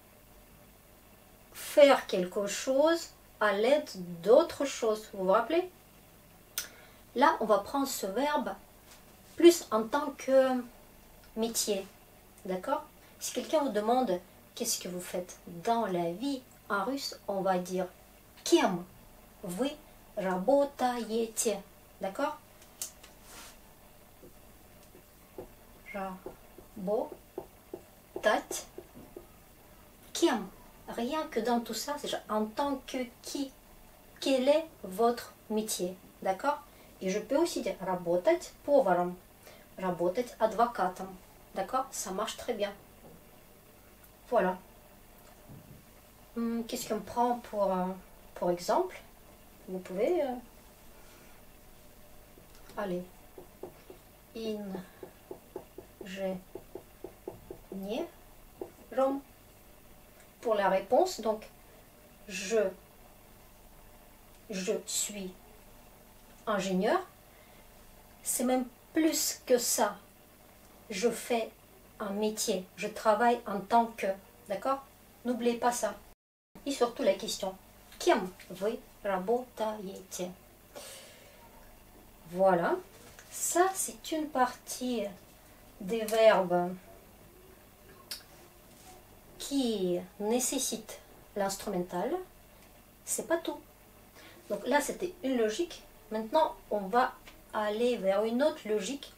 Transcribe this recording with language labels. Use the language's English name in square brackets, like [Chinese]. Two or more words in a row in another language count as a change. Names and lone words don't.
[French] Faire quelque chose à l'aide d'autre chose. Vous vous rappelez? Là, on va prendre ce verbe plus en tant que métier. D'accord? Si quelqu'un vous demande qu'est-ce que vous faites dans la vie, en russe, on va dire [Russian] кем вы работаете. [French] D'accord? [Russian] Работать. Кем? [French] Rien que dans tout ça, c'est en tant que qui? Quel est votre métier? D'accord? Et je peux aussi dire [Russian] работать поваром, работать адвокатом. [French] D'accord? Ça marche très bien. Voilà. Qu'est-ce qu'on prend pour exemple? Vous pouvez... Allez. [Russian] Ingénierom. [French] Pour la réponse, donc je suis ingénieur. c'est même plus que ça. Je fais un métier, je travaille en tant que, d'accord? N'oubliez pas ça. Et surtout la question, [Russian] кем вы работаете? [French] Voilà, ça c'est une partie des verbes qui nécessitent l'instrumental. C'est pas tout. Donc là c'était une logique. Maintenant on va aller vers une autre logique.